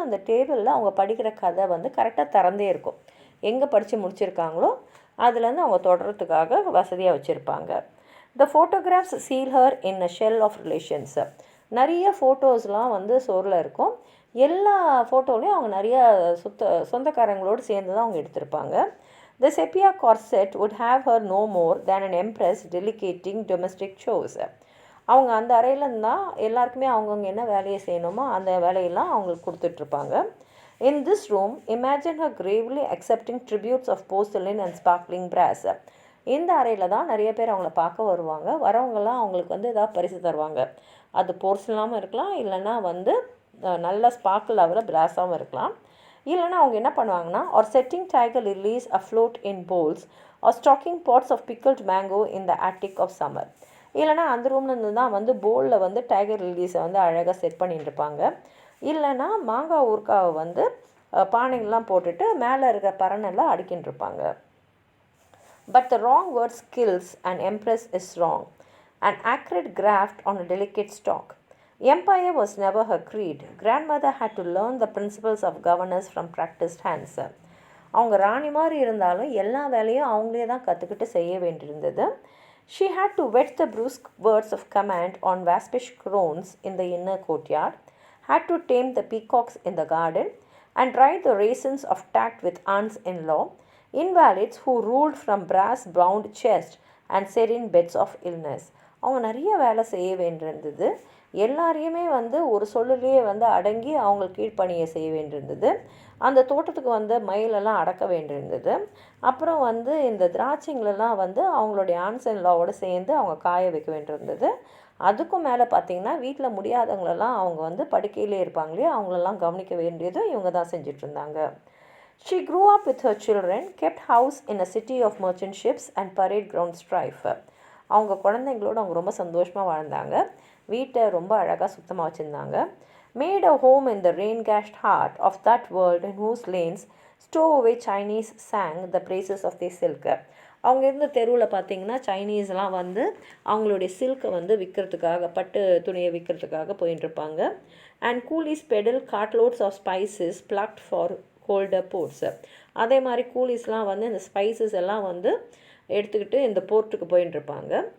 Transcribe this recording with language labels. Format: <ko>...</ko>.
<ta>அந்த டேபிளில் அவங்க படிக்கிற கதை கரெக்டாக திறந்தே இருக்கும். எங்கே படித்து முடிச்சிருக்காங்களோ அதுலேருந்து அவங்க தொடர்றதுக்காக வசதியாக வச்சுருப்பாங்க.</ta> <en>The photographs seal her in a shell of relations.</en> <ta>நிறைய ஃபோட்டோஸ்லாம் சோரில் இருக்கும். எல்லா ஃபோட்டோலையும் அவங்க நிறைய சொந்தக்காரங்களோடு சேர்ந்து தான் அவங்க எடுத்திருப்பாங்க.</ta> <en>The sepia corset would have her no more than an empress delegating domestic chores.</en> <ta>அவங்க அந்த அறையில் இருந்தால் எல்லாருக்குமே அவங்கவுங்க என்ன வேலையை செய்யணுமோ அந்த வேலையெல்லாம் அவங்களுக்கு கொடுத்துட்ருப்பாங்க.</ta> <en>In this room, imagine her gravely accepting tributes of porcelain and sparkling brass.</en> <ta>இந்த அறையில் தான் நிறைய பேர் அவங்கள பார்க்க வருவாங்க. வரவங்கெல்லாம் அவங்களுக்கு ஏதாவது பரிசு தருவாங்க. அது போர்சலாகவும் இருக்கலாம், இல்லைன்னா நல்ல ஸ்பார்க்கிள் ஆகிற பிராஸாகவும் இருக்கலாம். இல்லைனா அவங்க என்ன பண்ணுவாங்கன்னா,</ta> <en>or setting tiger lilies afloat in bowls or stocking pots of pickled mango in the attic of summer.</en> <ta>இல்லைனா அந்த ரூம்லேருந்து தான் போலில் டைகர் லில்லிஸை அழகாக செட் பண்ணிட்டு இருப்பாங்க. இல்லைனா மாங்காய் ஊறுக்காவை பானைகள்லாம் போட்டுட்டு மேலே இருக்கிற பரணெல்லாம் அடுக்கின்னு இருப்பாங்க.</ta> <en>But the wrong word kills an empress is wrong, an accurate graft on a delicate stalk. Empire was never her creed. Grandmother had to learn the principles of governance from practiced hands.</en> <ta>அவங்க ராணி மாதிரி இருந்தாலும் எல்லா வேலையும் அவங்களே தான் கற்றுக்கிட்டு செய்ய வேண்டியிருந்தது.</ta> <en>She had to whet the brusque words of command on waspish crones in the inner courtyard, had to tame the peacocks in the garden, and ride the raisins of tact with aunts-in-law, invalids who ruled from brass-bound chest and serene beds of illness.</en> <ta>அவங்க நிறைய வேலை செய்ய வேண்டியிருந்தது. எல்லாரையுமே வந்து ஒரு சொல்லுலேயே வந்து அடங்கி அவங்களுக்கு கீழ்ப்பணியை செய்ய வேண்டியிருந்தது. அந்த தோட்டத்துக்கு வந்து மயிலெல்லாம் அடக்க வேண்டியிருந்தது. அப்புறம் வந்து இந்த திராட்சைங்களெல்லாம் வந்து அவங்களுடைய ஆன்ஸ் அண்ட் லாவோடு சேர்ந்து அவங்க காய வைக்க வேண்டியிருந்தது. அதுக்கும் மேலே பார்த்திங்கன்னா வீட்டில் முடியாதவங்களெல்லாம் அவங்க வந்து படுக்கையிலே இருப்பாங்க இல்லையா, அவங்களெல்லாம் கவனிக்க வேண்டியதும் இவங்க தான் செஞ்சிட்ருந்தாங்க.</ta> <en>She grew up with her children, kept house in a city of merchant ships and parade ground strife.</en> <ta>அவங்க குழந்தைங்களோட அவங்க ரொம்ப சந்தோஷமாக வாழ்ந்தாங்க. வீட்டை ரொம்ப அழகாக சுத்தமாக வச்சுருந்தாங்க.</ta> <en>Made a home in the rain-gashed heart of that world in whose lanes stowaway Chinese sang the praises of their silk.</en> <ta>அவங்க இருந்த தெருவில் பார்த்திங்கன்னா சைனீஸ்லாம் வந்து அவங்களுடைய சில்கை வந்து விற்கிறதுக்காக, பட்டு துணியை விற்கிறதுக்காக போயின்ட்டுருப்பாங்க.</ta> <en>And coolies pedal cartloads of spices plucked for holder ports.</en> <ta>அதே மாதிரி கூலிஸ்லாம் வந்து இந்த ஸ்பைசஸ் எல்லாம் வந்து எடுத்துக்கிட்டு இந்த போர்ட்டுக்கு போயின்ட்டுருப்பாங்க.</ta>